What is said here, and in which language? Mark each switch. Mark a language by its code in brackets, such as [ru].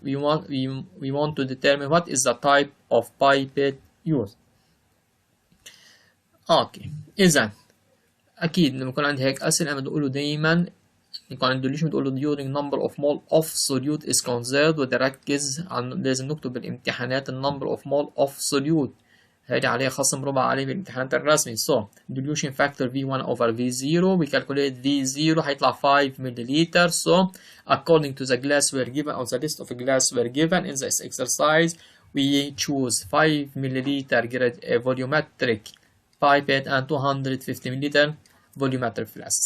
[en] We want to determine what is the type of pipette used. [ar] اوكي اذا اكيد لما يكون عندي هيك اسئله انا بدي اقوله دائما يكون عندي dilution بتقول له [en] during number of mole of solute is conserved. [ar] بدي اركز لازم نكتب بالامتحانات [en] number of mole of solute. [ar] هيدي عليها خصم ربع عليه بالامتحانات الرسمي. [en] So dilution factor V1 over V0. We calculate V0 [ar] هيطلع [en] 5 milliliter. So according to the glassware given or the list of glassware given in this exercise, we choose 5 milliliter volumetric pipette and 250 milliliter volumetric flask.